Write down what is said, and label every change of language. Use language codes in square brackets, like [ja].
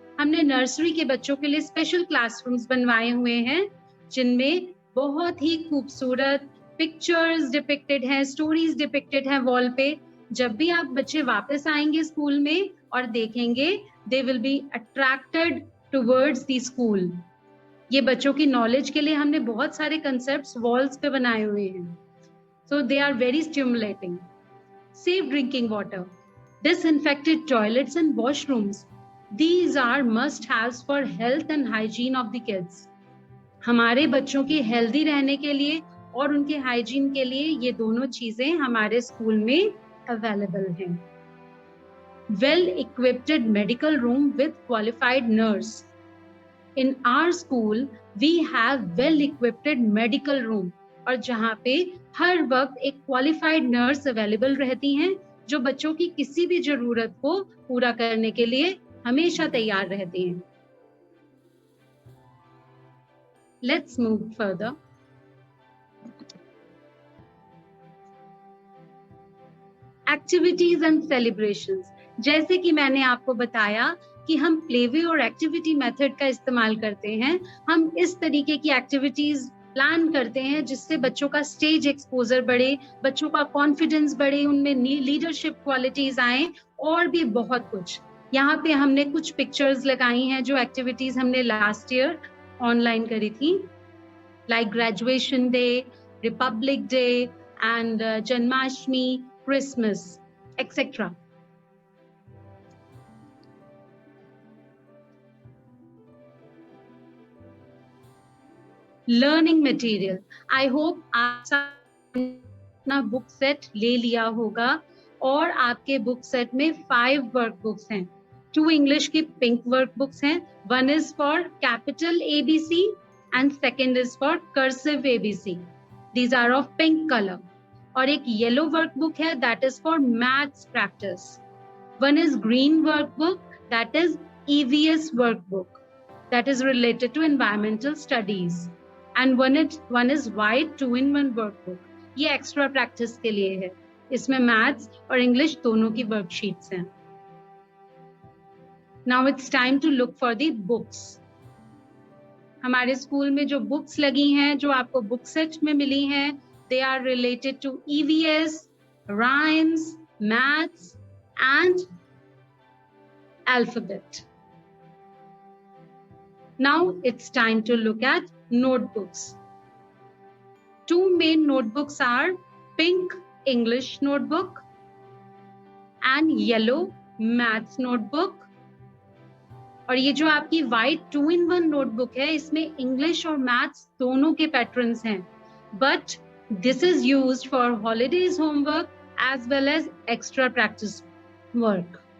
[hi] हमने नर्सरी के बच्चों के लिए स्पेशल क्लासरूम्स बनवाए हुए हैं जिनमें बहुत ही खूबसूरत पिक्चर्स डिपिक्टेड हैं, स्टोरीज डिपिक्टेड हैं वॉल पे. जब भी आप बच्चे वापस आएंगे स्कूल में और देखेंगे, [en] They will be attracted towards the school. [hi] ये बच्चों की नॉलेज के लिए हमने बहुत सारे कंसेप्ट्स वॉल्स पे बनाए हुए हैं. [en] So they are very stimulating. Safe drinking water, disinfected toilets and washrooms. These are must-haves for health and hygiene of the kids. [hi] हमारे बच्चों के हेल्दी रहने के लिए और उनके हाइजीन के लिए ये दोनों चीजें हमारे स्कूल में अवेलेबल हैं. [en] Well-equipped medical room with qualified nurse. In our school, we have well-equipped medical room. [hi] और जहाँ पे हर वक्त एक क्वालिफाइड नर्स अवेलेबल रहती हैं जो बच्चों की किसी भी जरूरत को पूरा करने के लिए हमेशा तैयार रहती हैं. [en] Let's move further. Activities and celebrations. [hi] जैसे कि मैंने आपको बताया कि हम प्लेवे और एक्टिविटी मेथड का इस्तेमाल करते हैं। हम इस तरीके की एक्टिविटीज प्लान करते हैं जिससे बच्चों का स्टेज एक्सपोजर बढ़े, बच्चों का कॉन्फिडेंस बढ़े, उनमें लीडरशिप क्वालिटीज आए और भी बहुत कुछ। यहाँ पे हमने कुछ पिक्चर्स लगाई हैं जो एक्टिविटीज हमने लास्ट ईयर ऑनलाइन करी थी, like graduation day, Republic day and Janmashtami, Christmas etcetera. Learning material, I hope आप अपना बुक सेट ले लिया होगा और आपके बुक सेट में 5 वर्क बुक्स हैं। [en] 2 English की pink work books हैं, 1 is for capital ABC and 2nd is for cursive ABC, these are of pink colour. और एक yellow work book है, that is for maths practice. 1 is green workbook, that is EVS workbook, that is related to environmental studies, and one is white 2-in-1 workbook, [hi] ये extra practice के लिए है। इसमें maths और English दोनों की worksheets हैं। [en] Now it's time to look for the books. [hi] हमारे स्कूल में जो बुक्स लगी हैं, जो आपको बुक सेट में मिली हैं, [en] They are related to EVS, rhymes, maths and alphabet. Now it's time to look at notebooks. 2 main notebooks are pink English notebook and yellow maths notebook. [hi] और ये जो आपकी white 2-in-1 notebook है, इसमें English और maths दोनों के patterns हैं, [en] but this is used for holidays homework as well as extra practice work.